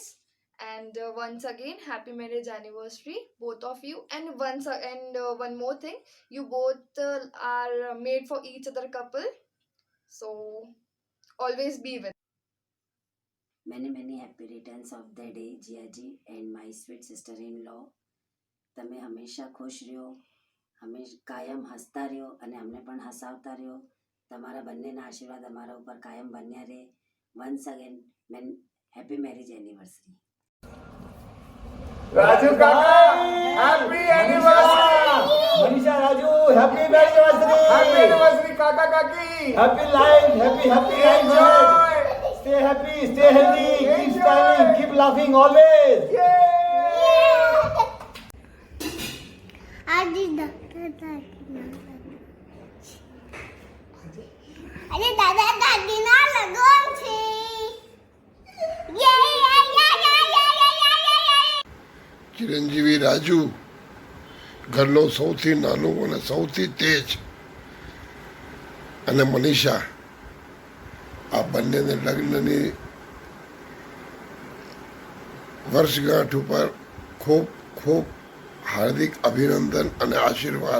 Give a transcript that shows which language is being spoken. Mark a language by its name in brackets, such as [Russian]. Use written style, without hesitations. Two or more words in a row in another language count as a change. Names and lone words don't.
[English] And once again, happy marriage anniversary, both of you. And one more thing, you both are made for each other couple. So always be with. Many happy returns of the day, Jiaji and my sweet sister-in-law. [Gujarati] તમે હંમેશા ખુશ રહ્યો, કાયમ હસતા રહ્યો અને અમને પણ હસાવતા રહ્યો. તમારા બંનેના આશીર્વાદ અમારા ઉપર કાયમ બન્યા રહે. [English] Once again happy marriage anniversary. Raju kaka happy anniversary, Manisha Raju happy anniversary, happy anniversary [Gujarati] કાકા કાકી, [English] Happy life, happy enjoy, stay happy, stay healthy, keep smiling, keep laughing always. [Gujarati] આજ ડૉક્ટર અરે દાદા દાદી ના લગન છે. ચિરંજીવી રાજુ ઘરનો સૌથી નાનો અને સૌથી તેજ અને મનીષા આ બંનેને લગ્નની વર્ષગાંઠ ઉપર ખૂબ ખૂબ હાર્દિક અભિનંદન અને આશીર્વાદ.